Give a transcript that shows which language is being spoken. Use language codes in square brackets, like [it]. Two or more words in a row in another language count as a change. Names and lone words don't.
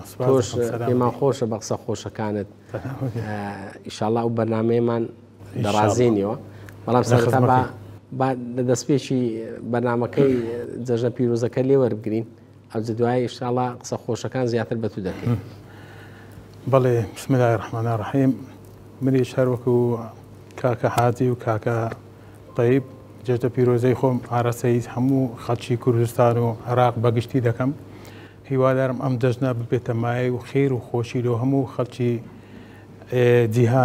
[ckb] تۆش پێمان خۆشە بە قسە خۆشەکانت. ئینشاءڵڵا ئەو بەرنامەیەمان دەڕازێنیەوە، بەڵام سەرەتا دەستپێکی بەرنامەکەی جەژنە پیرۆزەکە لێ وەربگرین، ئەو دوای ئینشاءڵڵا قسە خۆشەکان زیاتر بەتوو دەکەین. [ar] بەڵێ بسم الله الرحمن الرحیم. [ckb] منیش هەروەکو کاکە حاجی و کاکە طیب جێژنە پیرۆزەی خۆم ئاراستەی هەموو خەڵکی کوردستان و عێراق بەگشتی دەکەم. هیوادارم ئەم جەژنە ببێتە مایە و خێر و خۆشی لۆ هەموو خەڵکی جیهان.